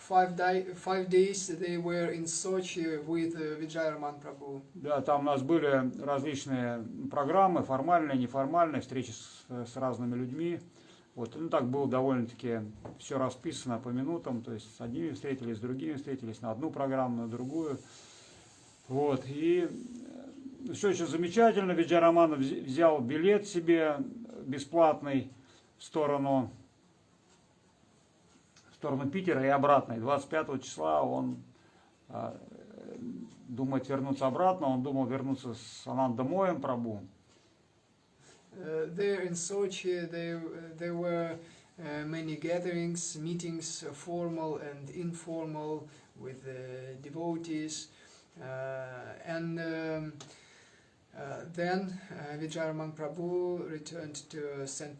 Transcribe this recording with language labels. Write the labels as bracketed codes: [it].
[en] 5 days they were in Sochi with Vijayaraman Prabhu. [ru] Да, там у нас были различные программы, формальные, неформальные, встречи с разными людьми. Вот, ну так было довольно-таки все расписано по минутам, то есть с одними встретились, с другими встретились, на одну программу, на другую. Вот, и все очень замечательно. Виджараман взял билет себе бесплатный в сторону Питера и обратно. И 25 числа он думает вернуться обратно. Он думал вернуться с Анандамоем Прабху. [en] There in Sochi, there were many gatherings, meetings, formal and informal, with devotees. And then Vijayaraman Prabhu returned to St.